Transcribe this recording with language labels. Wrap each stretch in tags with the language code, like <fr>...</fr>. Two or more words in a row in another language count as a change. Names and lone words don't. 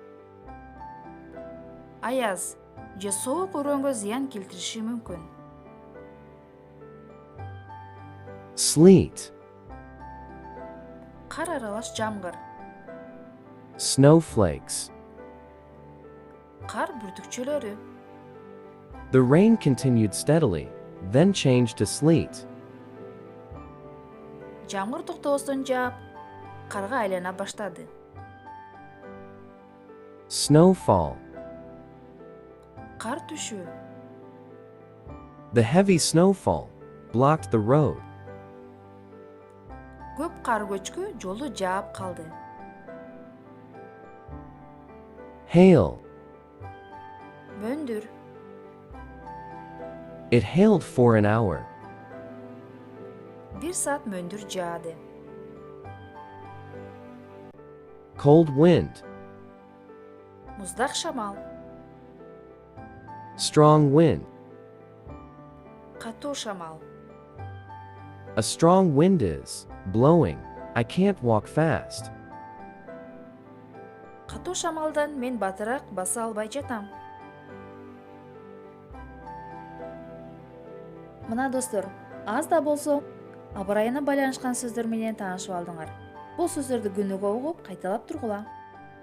<ky>Аяз же соок өрөнгө зыян келтириши мүмкүн.</ky> <en>Sleet.</en> <ky>Кар аралаш жамгыр.</ky> <en>Snowflakes.</en> <ky>Кар бүртүкчөлөрү.</ky> <en>The rain continued steadily, then changed to sleet.</en> <ky>Жамгыр токтобостон жаап, карга айлана баштады.</ky> <en>Snowfall.</en> <ky>Кар түшүү.</ky> <en>The heavy snowfall blocked the road.</en> <ky>Көп кар көчкү жолду жаап калды.</ky> <en>Hail.</en> <ky>Мөндүр.</ky> <en>It hailed for an hour.</en> <ky>1 саат мөндүр жаады.</ky> <en>Cold wind.</en> <ky>Муздак шамал.</ky> <en>Strong wind.</en> <ky>Катуу шамал.</ky> <en>A strong wind is blowing. I can't walk fast.</en> <ky>Катуу шамалдан мен батыраак баса албай жатам. Мына достор, аз да болсо аба ырайына байланышкан сөздөр менен таанышып алдыңар. Бул сөздөрдү күнүгө угуп, кайталап тургула.</ky>